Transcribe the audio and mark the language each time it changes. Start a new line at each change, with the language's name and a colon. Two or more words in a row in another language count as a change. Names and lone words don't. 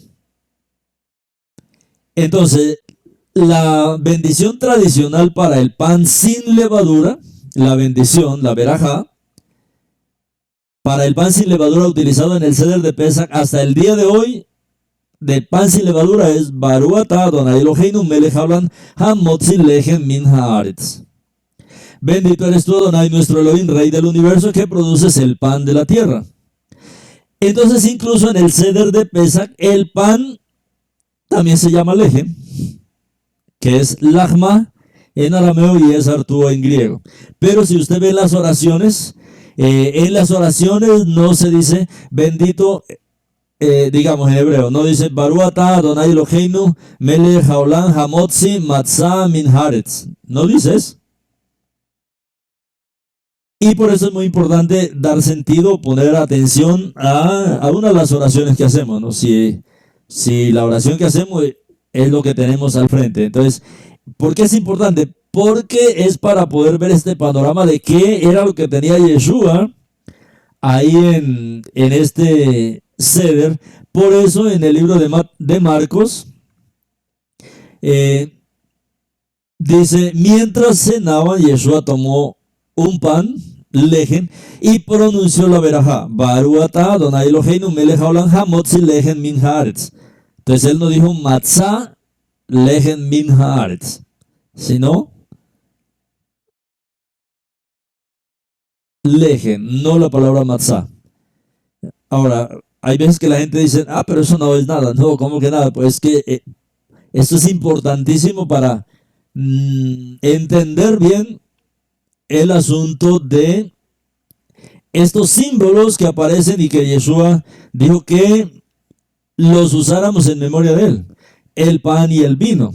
Spanish: Entonces, la bendición tradicional para el pan sin levadura, la bendición, la verajá, para el pan sin levadura utilizado en el Seder de Pesach hasta el día de hoy, del pan sin levadura es
Hebrew: ברוך אתה אדוני אלוהינו מלך העולם המוציא לחם מן הארץ.
Spanish: Bendito eres tú, Adonai, nuestro Elohim, Rey del universo, que produces el pan de la tierra. Entonces, incluso en el Seder de Pesach, el pan también se llama lejen, que es lachma en arameo y es artúo en griego. Pero si usted ve las oraciones, en las oraciones no se dice bendito, digamos en hebreo, no dice
Hebrew: ברוך אתה אדוני אלוהינו מלך העולם המוציא מצה מן הארץ.
Spanish: No dices. Y por eso es muy importante dar sentido, poner atención a una de las oraciones que hacemos, ¿no? Si la oración que hacemos es lo que tenemos al frente. Entonces, ¿por qué es importante? Porque es para poder ver este panorama de qué era lo que tenía Yeshua ahí en este Seder. Por eso en el libro de Marcos dice, mientras cenaban, Yeshua tomó un pan, lejen, y pronunció la verajá,
Hebrew: ברוך אתה אדוני אלוהינו מלך העולם המוציא לחם מן הארץ.
Spanish: Entonces él no dijo
Hebrew: מצה לחם מן הארץ,
Spanish: sino lejen, no la palabra matzah. Ahora, hay veces que la gente dice, pero eso no es nada. No, ¿cómo que nada? Pues que esto es importantísimo para entender bien el asunto de estos símbolos que aparecen y que Yeshua dijo que los usáramos en memoria de él, el pan y el vino.